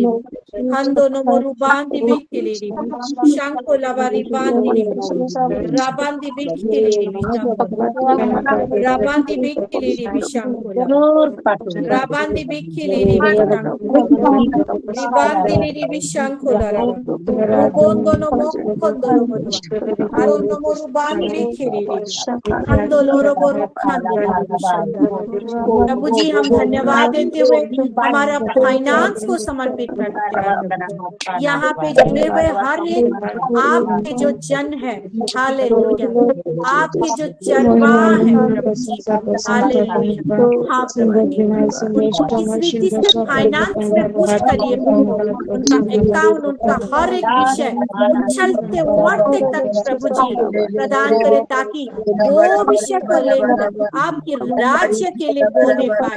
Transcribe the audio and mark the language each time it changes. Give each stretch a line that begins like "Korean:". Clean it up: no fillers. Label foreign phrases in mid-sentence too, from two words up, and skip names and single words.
Hindi: Kando no moru bandi bikiri. Shanko labari bandi Rabandi bikiri. Rabandi bikiri bishanko Rabandi bikiri bishanko Ribandi bishanko laraba Rubondo no mokondo no moru Arono moru bandi bikiri Kando loro boru kandiri bishanko प्रभु जी हम धन्यवाद देते हुए हमारा फाइनेंस को समर्पित करते हैं। यहाँ पे जुड़े हुए हर एक आपके जो जन है, हालेलुया, आपके जो चरवाह है प्रभु जी, हालेलुया, हाँ प्रभु जी, उनको इस रीति से फाइनेंस में पुष्ट करिए, उनका अकाउंट, उनका हर एक विषय उछलते उमड़ते तक प्रभु जी प्रदान करे, ताकि वो विषय को लेकर आपके राज्य के लिए बोले पाए।